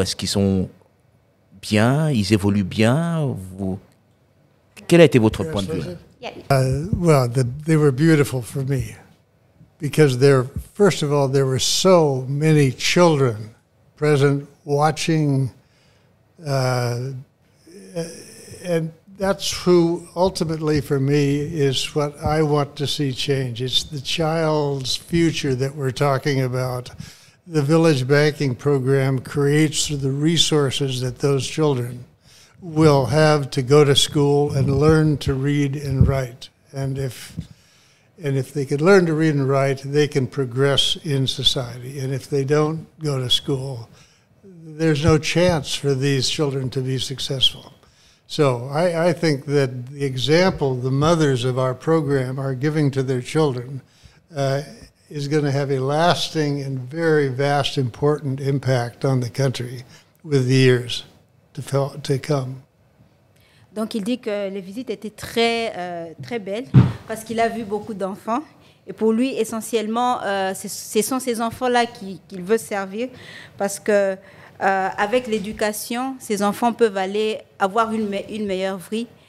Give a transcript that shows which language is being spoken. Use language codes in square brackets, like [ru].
[fr] Est-ce qu'ils sont bien? Ils évoluent bien? Quel a été votre point de vue? [en] Well, they were beautiful for me. Because first of all, there were so many children present watching, and that's who ultimately for me is what I want to see change. It's the child's future that we're talking about. The village banking program creates the resources that those children will have to go to school and learn to read and write. And if they can learn to read and write, they can progress in society. And if they don't go to school, there's no chance for these children to be successful. So I think that the example the mothers of our program are giving to their children is going to have a lasting and very vast, important impact on the country with the years to come. [fr] Donc, il dit que les visites étaient très belles parce qu'il a vu beaucoup d'enfants. Et pour lui, essentiellement, ce sont ces enfants-là qu'il veut servir parce que avec l'éducation, ces enfants peuvent aller avoir une meilleure vie.